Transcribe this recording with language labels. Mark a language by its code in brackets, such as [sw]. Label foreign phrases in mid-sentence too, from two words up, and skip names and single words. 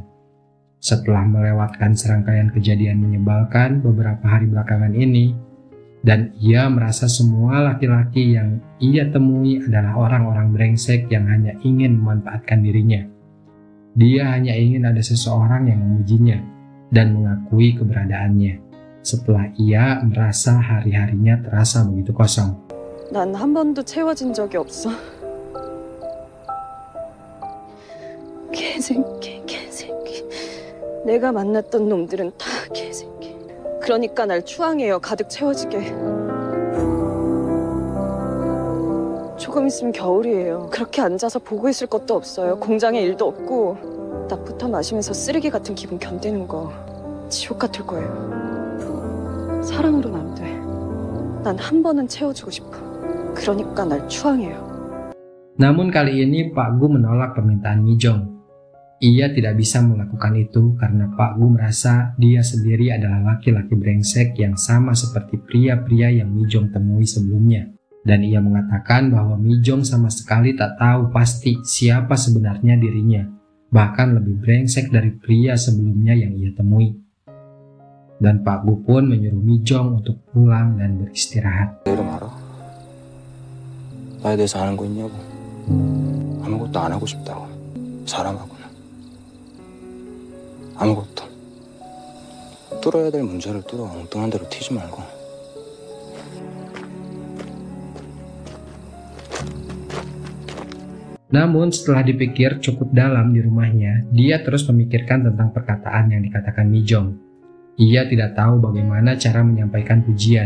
[id] Setelah melewatkan serangkaian kejadian menyebalkan beberapa hari belakangan ini, dan ia merasa semua laki-laki yang ia temui adalah orang-orang brengsek yang hanya ingin memanfaatkan dirinya. Dia hanya ingin ada seseorang yang memujinya dan mengakui keberadaannya. Setelah ia merasa hari-harinya terasa begitu kosong. [ko] 난 한 번도 채워진 적이 없어. 개새끼. 내가 만났던 놈들은 다 개새끼. 그러니까 날 추앙해요. 가득 채워지게. 조금 있으면 겨울이에요. 그렇게 앉아서 보고 있을 것도 없어요. 공장에 일도 없고 낮부터 마시면서 쓰레기 같은 기분 견디는 거 지옥 같을 거예요. 사랑으로는 안 돼. 난 한 번은 채워주고 싶어. 그러니까 날 추앙해요. [id] Namun kali ini Pak Gu menolak permintaan Mijong. Ia tidak bisa melakukan itu karena Pak Gu merasa dia sendiri adalah laki-laki brengsek yang sama seperti pria-pria yang Mijong temui sebelumnya. Dan ia mengatakan bahwa Mijong sama sekali tak tahu pasti siapa sebenarnya dirinya, bahkan lebih brengsek dari pria sebelumnya yang ia temui. Dan Pak Gu pun menyuruh Mijong untuk pulang dan beristirahat. [ko] 내 이름 알아? 나에 대해서 아는 거 있냐고. 아무것도 안 하고 싶다고. 사람하고는 아무것도. 뚫어야 될 문제를 뚫어. 엉뚱한 대로 튀지 말고. [id] Namun setelah dipikir cukup dalam di rumahnya, dia terus memikirkan tentang perkataan yang dikatakan Mijong. Ia tidak tahu bagaimana cara menyampaikan pujian.